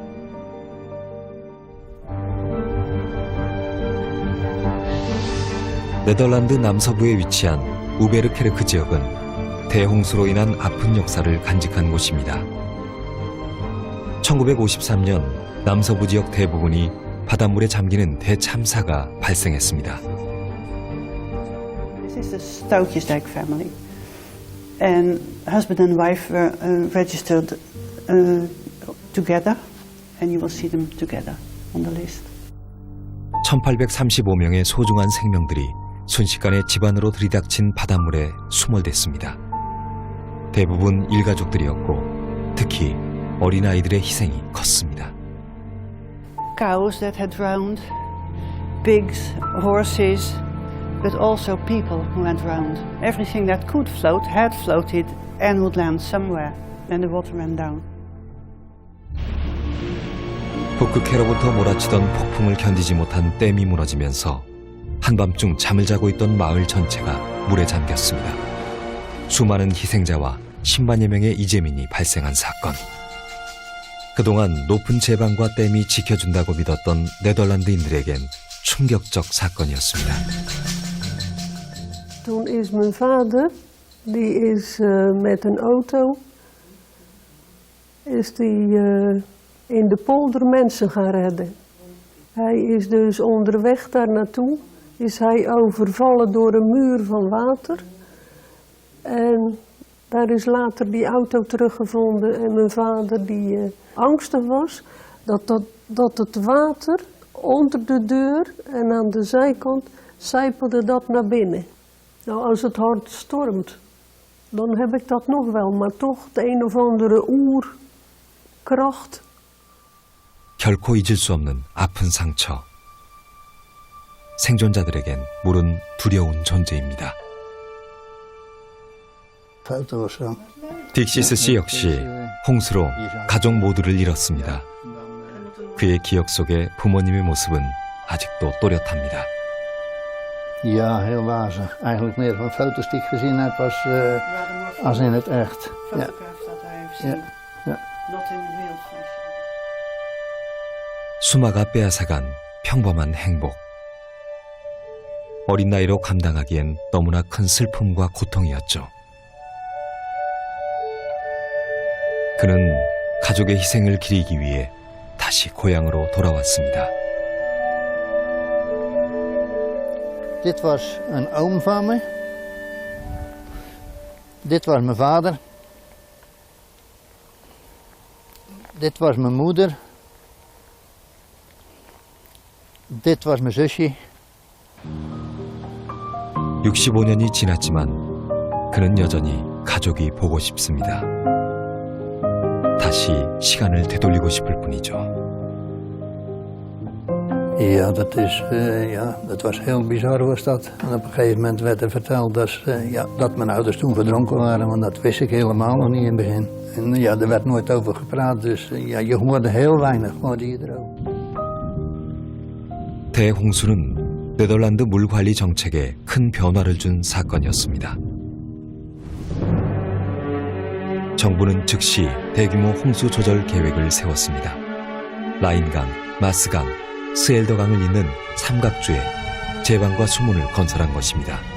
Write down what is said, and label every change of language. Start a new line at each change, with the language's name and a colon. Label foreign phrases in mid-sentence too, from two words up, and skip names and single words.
Korean: 네덜란드 남서부에 위치한 우베르케르크 지역은 대홍수로 인한 아픈 역사를 간직한 곳입니다. 1953년 남서부 지역 대부분이 바닷물에 잠기는 대참사가 발생했습니다.
English: This is the Stoutjesdijk family. And husband and wife were registered together, and you will see them together on the list.
Korean: 1835명의 소중한 생명들이 순식간에 집안으로 들이닥친 바닷물에 수몰됐습니다. 대부분 일가족들이었고 특히 어린아이들의 희생이 컸습니다.
English: Cows that had drowned, pigs, horses, but also people who had drowned. Everything that could float had floated and would land somewhere. Then the water ran down.
Korean: 북극해로부터 몰아치던 폭풍을 견디지 못한 댐이 무너지면서 한밤중 잠을 자고 있던 마을 전체가 물에 잠겼습니다. 수많은 희생자와 10만여 명의 이재민이 발생한 사건. 그동안 높은 제방과 댐이 지켜준다고 믿었던 네덜란드인들에겐 충격적 사건이었습니다.
Dutch: Toen is mijn vader, die is met een auto, is die in de polder mensen gaan redden. Hij is dus onderweg daar naartoe, is hij overvallen door een muur van water. En daar is later die auto teruggevonden en mijn vader die angstig was dat het water onder de deur en aan de zijkant sijpelde dat naar binnen. Nou, als het hard stormt, dan heb ik dat nog wel, maar toch de een of andere oerkracht.
Korean: 결코 잊을 수 없는 아픈 상처. 생존자들에겐 물은 두려운 존재입니다. 딕시스 씨 역시 홍수로 가족 모두를 잃었습니다. 그의 기억 속에 부모님의 모습은 아직도 또렷합니다.
Dutch: Ja, heel wazig. Eigenlijk meer van foto's die ik gezien heb als in het echt. Ja. Ja.
Korean: 수마가 빼앗아간 평범한 행복. 어린 나이로 감당하기엔 너무나 큰 슬픔과 고통이었죠. 그는 가족의 희생을 기리기 위해 다시 고향으로 돌아왔습니다.
Dutch: Dit was een oom van me. Dit was mijn vader. Dit was mijn moeder. Dit was mijn zusje.
Korean: 65년이 지났지만 그는 여전히 가족이 보고 싶습니다. 다시 시간을 되돌리고 싶을 뿐이죠.
Dutch: Ja, dat was heel bizar was dat. En op een gegeven moment werd er verteld dat mijn ouders toen verdronken waren, want dat wist ik helemaal nog niet in het begin. En ja, er werd nooit over gepraat, dus je hoorde heel weinig, hoorde je erover.
Korean: 대홍수는 네덜란드 물관리 정책에 큰 변화를 준 사건이었습니다. 정부는 즉시 대규모 홍수 조절 계획을 세웠습니다. 라인강, 마스강, 스엘더강을 잇는 삼각주에 제방과 수문을 건설한 것입니다.